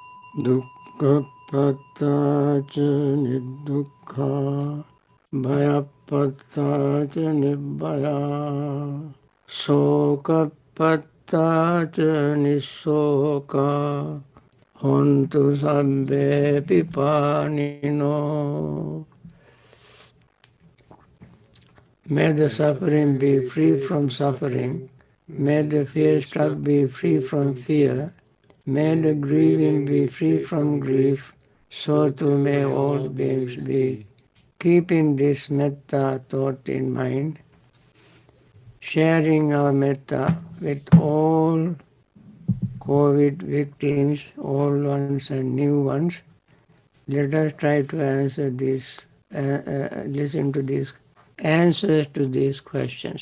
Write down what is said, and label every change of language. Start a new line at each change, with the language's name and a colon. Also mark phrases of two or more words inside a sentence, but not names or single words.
Pali: Dukkhapatta ca nidukkha bhayapatta ca nibbhaya sokapatta ca nisoka hontu sabbe pipanino.
English: May the suffering be free from suffering. May the fear-struck be free from fear. May the grieving be free from grief. So too may all beings be. Keeping this metta thought in mind, sharing our metta with all COVID victims, old ones and new ones, let us try to answer this, listen to these answers to these questions.